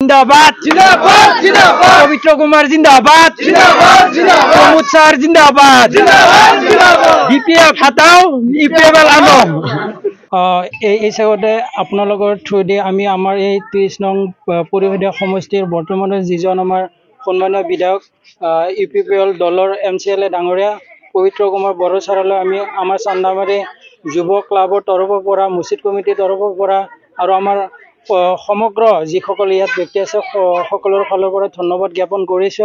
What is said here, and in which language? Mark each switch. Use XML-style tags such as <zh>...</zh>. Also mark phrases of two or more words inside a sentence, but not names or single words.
<hi>जिंदाबाद जिंदाबाद जिंदाबाद पवित्र कुमार जिंदाबाद जिंदाबाद जिंदाबाद प्रमोद सर जिंदाबाद जिंदाबाद जिंदाबाद बीपीएफ हटाओ ईपीएफ आनो</hi> <as>এই সাগতে আপোনালোকৰ থ্ৰুদি আমি আমাৰ এই 30 নং পৰিষদীয় সমষ্টিৰ বৰ্তমানৰ যিজন আমাৰ সন্মানীয় বিধায়ক ইউপিপিএল দলৰ এমচিএলএ ডাঙৰীয়া পবিত্ৰ কুমাৰ বড়ো ছাৰলৈ আমি আমাৰ চান্দামাৰী যুৱ ক্লাবৰ তৰফৰ পৰা মছজিদ কমিটিৰ তৰফৰ পৰা আৰু আমাৰ সমগ্ৰ যিসকল ইয়াত ব্যক্তি আছে সকলৰ ফালৰ পৰা ধন্যবাদ জ্ঞাপন কৰিছোঁ।</as>